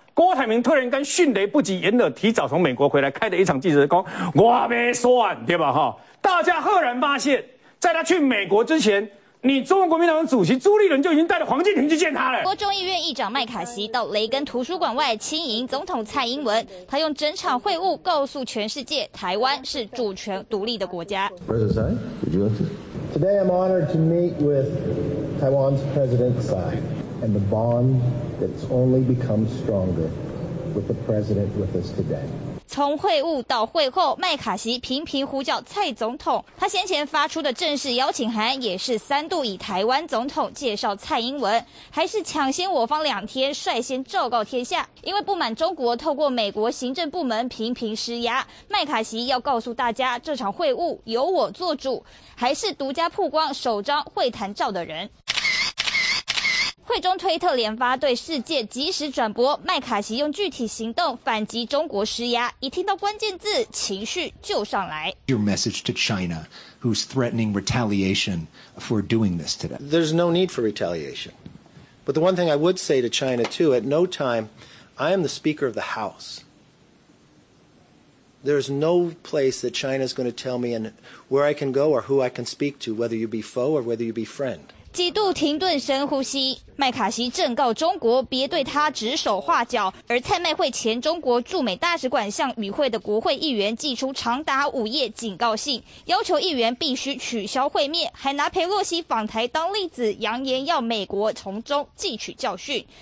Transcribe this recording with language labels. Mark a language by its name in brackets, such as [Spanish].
[Chinese] 郭台铭突然跟迅雷不及掩耳提早从美国回来开了一场记者公，我没算对吧齁，大家赫然发现在他去美国之前，你中国国民党主席朱立伦就已经带着黄建廷去见他了。国众议院议长麦卡锡到雷根图书馆外亲迎总统蔡英文，他用整场会晤告诉全世界台湾是主权独立的国家。 [English] Today I'm honored to meet with Taiwan's President Tsai and the bond that's only become stronger with the president with us today. [Chinese] 从会晤到会后，麦卡锡频频呼叫蔡总统。他先前发出的正式邀请函，也是三度以台湾总统介绍蔡英文，还是抢先我方两天率先昭告天下。因为不满中国透过美国行政部门频频施压，麦卡锡要告诉大家，这场会晤由我做主，还是独家曝光首张会谈照的人。会中推特连发对世界及时转播，麦卡锡用具体行动反击中国施压，一听到关键字情绪就上来。 [English] Your message to China, who's threatening retaliation for doing this today? There's no need for retaliation. But the one thing I would say to China too, at no time, I am the Speaker of the House. There's no place that China is going to tell me and where I can go or who I can speak to, whether you be foe or whether you be friend. [Chinese] 几度停顿深呼吸，麦卡锡正告中国别对他指手画脚，而蔡麦会前中国驻美大使馆向与会的国会议员寄出长达五页警告信，要求议员必须取消会面，还拿佩洛西访台当例子，扬言要美国从中汲取教训。